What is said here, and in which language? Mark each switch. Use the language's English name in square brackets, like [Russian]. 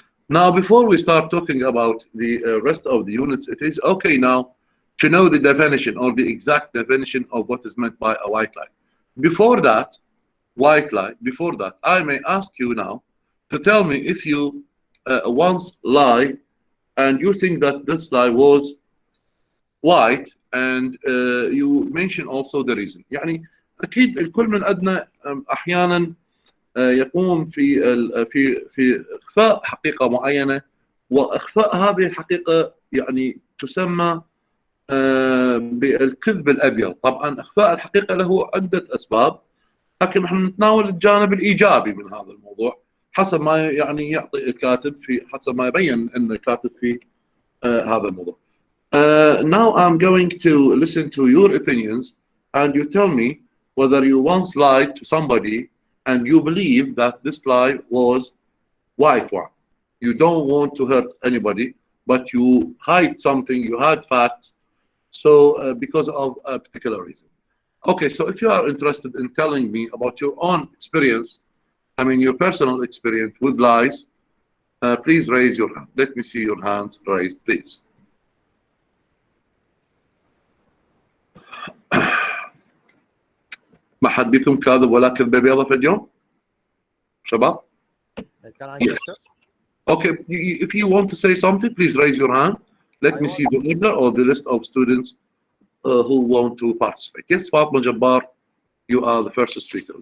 [English] Now, before we start talking about the rest of the units, it is okay now to know the definition or the exact definition of what is meant by a white lie. Before that, I may ask you now to tell me if you once lied and you think that this lie was white, and you mention also the reason. [Arabic] يعني أكيد الكل من عندنا أحيانا يقوم في إخفاء حقيقة معينة، وإخفاء هذه الحقيقة يعني تسمى بالكذب الأبيض. طبعا إخفاء الحقيقة له عدة أسباب، لكن نحن نتناول الجانب الإيجابي من هذا الموضوع حسب ما يعني يعطي الكاتب حسب ما يبين أن الكاتب في هذا الموضوع. [English] Now I'm going to listen to your opinions, and you tell me whether you once lied to somebody and you believe that this lie was white one. You don't want to hurt anybody, but you hide something, you hide facts, so because of a particular reason. Okay, so if you are interested in telling me about your own experience, I mean your personal experience with lies, please raise your hand. Let me see your hands raised, please. [Arabic] ما حد بكم كاذب ولا كذبة بيضة في اليوم؟ شباب؟ [English] Can I Yes. Okay, if you want to say something, please raise your hand. Let me see the order or the list of students who want to participate. Yes, Fatma Jabbar, you are the first speaker.